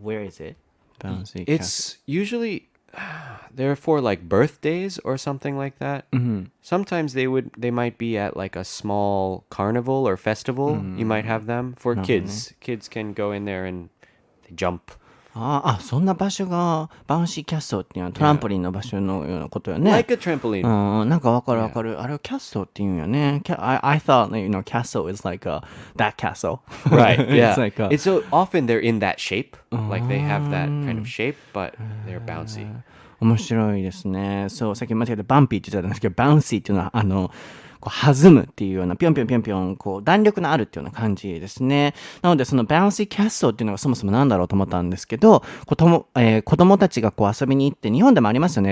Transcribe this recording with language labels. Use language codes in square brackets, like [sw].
[en] Where is it? Bouncy It's usually, they're for like birthdays or something like that. Sometimes they might be at like a small carnival or festival. You might have them for kids. Kids can go in there and jump. [ja] そんな場所がバウンシーキャッスルっていうのはトランポリンの場所のようなことよね。 [en] Like a trampoline. [ja] なんかわかるわかる。あれをキャッスルって言うんよね。 [en] I thought, castle is like that castle. Right, yeah. It's like it's so often they're in that shape. Like they have that kind of shape, but they're bouncy. [ja] 面白いですね。そう、さっき間違えてバンピーって言っちゃったんですけど、バウンシーっていうのはこう弾むっていうようなぴょんぴょんぴょんぴょんこう弾力のあるっていうような感じですね。なのでそのバウンシーキャッスルっていうのがそもそもなんだろうと思ったんですけど、子供たちがこう遊びに行って日本でもありますよね。